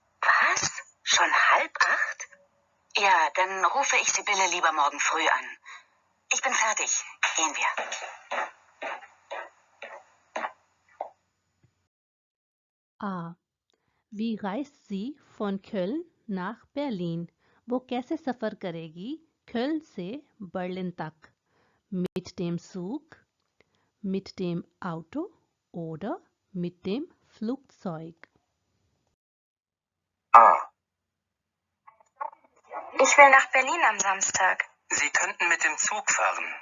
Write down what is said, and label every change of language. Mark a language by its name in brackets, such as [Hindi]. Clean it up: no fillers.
[German] Was? Schon 7:30? Ja, dann rufe ich Sibylle lieber morgen früh an. Ich bin fertig. Gehen wir. A. Wie reist sie von Köln nach Berlin? [Hindi] वो कैसे सफ़र करेगी Köln से Berlin तक? [German] Mit dem Zug, mit dem Auto oder mit dem Flugzeug? A. Ich will nach Berlin am Samstag. Sie könnten mit dem Zug fahren.